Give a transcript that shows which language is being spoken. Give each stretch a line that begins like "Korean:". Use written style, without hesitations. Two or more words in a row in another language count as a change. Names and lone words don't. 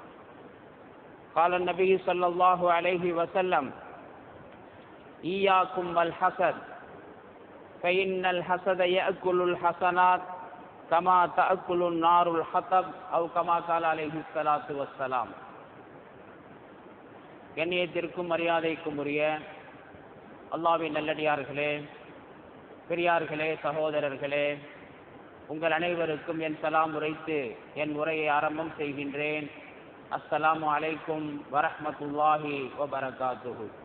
Arabic: قال النبي صلى الله عليه وسلم: إياكم والحسد فإن الحسد يأكل الحسنات كما تأكل النار الحطب أو كما قال عليه الصلاة والسلام.
Tamil: கண்ணியத்திற்கும் மரியாதைக்கும் உரிய அல்லாஹ்வின் நல்லடியார்களே, பெரியார்களே, சகோதரர்களே, உங்கள் அனைவருக்கும் என் சலாம் உரைத்து என் உரையை ஆரம்பம் செய்கின்றேன்.
Arabic: السلام عليكم ورحمة الله وبركاته.